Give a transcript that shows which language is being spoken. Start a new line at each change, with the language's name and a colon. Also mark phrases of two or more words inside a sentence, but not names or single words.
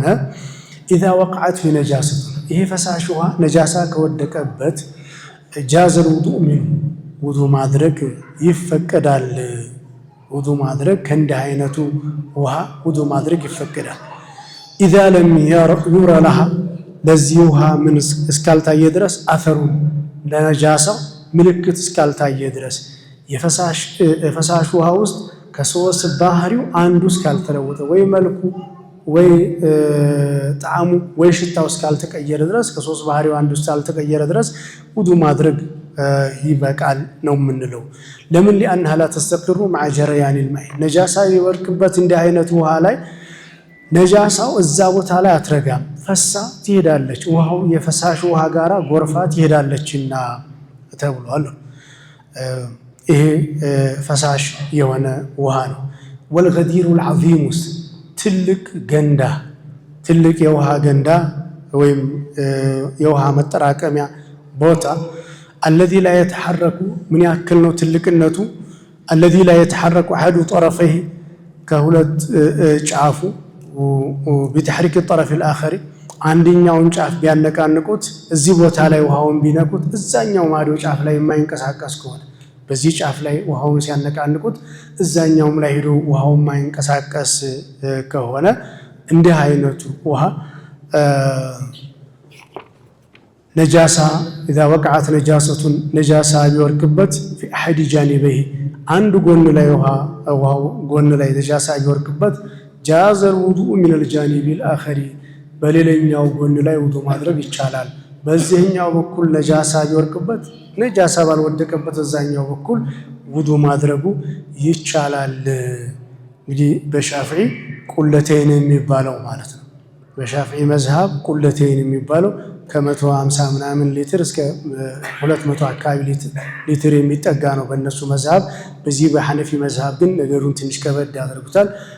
Arabic: إذا وقعت في نجاسة
Amharic: ይሄ ፈሳሽ ውሃ ነጃሳ ከወደቀበት
Arabic: جاز الوضوء منه
Amharic: ውዱእ ማድረግ ይፈቀዳል። ውዱእ ማድረግ ከእንዲህ አይነቱ ውሃ ውዱእ ማድረግ ይፈቀዳል።
Arabic: إذا لم ير لها
Amharic: ለዚህ ውሃ ምን እስካልታየ ድረስ አፈሩ ለነጃሳው ምልክት እስካልታየ ድረስ የፈሳሽ ውሃ ውስጥ ከ3 ባህሪው አንዱ እስካልተለወጠ ወይ መልኩ ወይ ጣዕሙ ወይ ሽታው እስካልተቀየረ ድረስ ከ3 ባህሪው አንዱ እስካልተቀየረ ድረስ ውዱእ ማድረግ ይበቃል ነው የምንለው። ለምን
Arabic: لأنها لا تستقر مع جريان الماء
Amharic: ነጃሳ ይወርቅበት እንዲህ አይነት ውሃ ላይ ነጃሳው እዛ ቦታ ላይ አትረጋም፣ ፈሳ ትሄዳለች። ውሃው የፈሳሽ ውሃ ጋራ ጎርፋ ትሄዳለችና ተብሏል። ይሄ ፈሳሽ የሆነ ውሃ ነው።
Arabic: والغدير العظيم
Amharic: ትልቅ ገንዳ ትልቅ የውሃ ገንዳ ወይም የውሃ መጠራቀሚያ ቦታ
Arabic: الذي لا يتحرك من
Amharic: ያክል ነው ትልቅነቱ
Arabic: الذي لا يتحرك احد طرفيه
Amharic: ከሁለት ጫፉ
Arabic: بتحريك الطرف الاخر
Amharic: አንደኛውን ጫፍ ቢያነቃንቁት እዚህ ቦታ ላይ ውሃውን ቢነኩት እዛኛው ማዶ ጫፍ ላይ የማይንቀሳቀስ ከሆነ በዚህ ጫፍ ላይ ውሃውን ሲያነቃንቁት እዛኛውም ላይ ሄዶ ውሃውን የማይንቀሳቀስ ከሆነ እንዲህ አይነቱ ውሃ ነጃሳ
Arabic: إذا وقعت نجاسة
Amharic: ነጃሳ ቢወርቅበት
Arabic: في أحد جانبيه
Amharic: አንዱ ጎን ላይ ውሃው ጎን ላይ ነጃሳ ቢወርቅበት
Arabic: جاز الوضوء من الجانب الآخر
Amharic: በሌላኛው ጎን ላይ ውዱእ ማድረግ ይቻላል። በዚህኛው በኩል ነጃሳ ቢወርቅበት ነጃሳ ባልወደቀበት እዛኛው በኩል ውዱእ ማድረጉ ይቻላል። እንግዲህ በሻፊዒ ቁለተይን የሚባለው ማለት ነው። በሻፊዒ መዝሃብ ቁለተይን የሚባለው ከ150 ምናምን ሊትር እስከ 200 አካባቢ ሊትር የሚጠጋ ነው በእነሱ መዝሃብ። በዚህ በሐነፊ መዝሃብ ግን ነገሩን ትንሽ ከበድ ያደርጉታል።